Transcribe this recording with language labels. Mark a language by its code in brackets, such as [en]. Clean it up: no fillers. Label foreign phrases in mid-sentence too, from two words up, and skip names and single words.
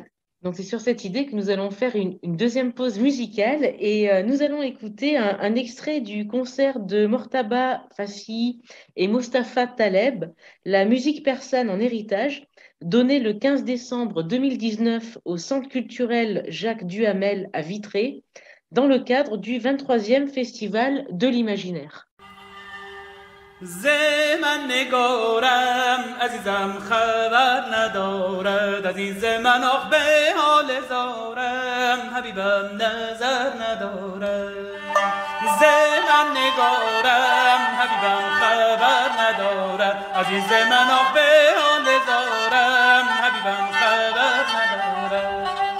[fr] Donc, c'est sur cette idée que nous allons faire une deuxième pause musicale et nous allons écouter un extrait du concert de Mortaba Fassi et Mostafa Taleb, la musique persane en héritage, donné le 15 décembre 2019 au Centre culturel Jacques Duhamel à Vitré, dans le cadre du 23e Festival de l'Imaginaire. [fa] زمن نگارم عزیزم خبر ندارد از این زمن آخ به حال زارم حبیبم نظر ندارد زمن نگارم حبیبم خبر ندارد از این زمن آخ به حال زارم حبیبم خبر ندارد